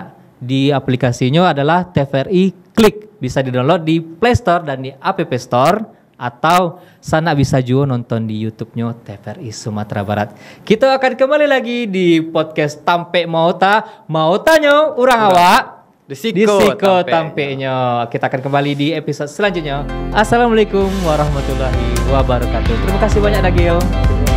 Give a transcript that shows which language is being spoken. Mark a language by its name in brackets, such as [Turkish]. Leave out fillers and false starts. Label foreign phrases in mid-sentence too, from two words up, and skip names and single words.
[Indonesian] Di aplikasinya adalah TVRI Klik, bisa di-download di Play Store dan di App Store, atau sana bisa juga nonton di YouTube-nya TVRI Sumatera Barat. Kita akan kembali lagi di podcast Tampe Mota, mau tanya urang awak di Siko Tampe-nya. Kita akan kembali di episode selanjutnya. [Arabic] السلام عليكم ورحمة الله وبركاته. [Indonesian] Terima kasih banyak Dagil.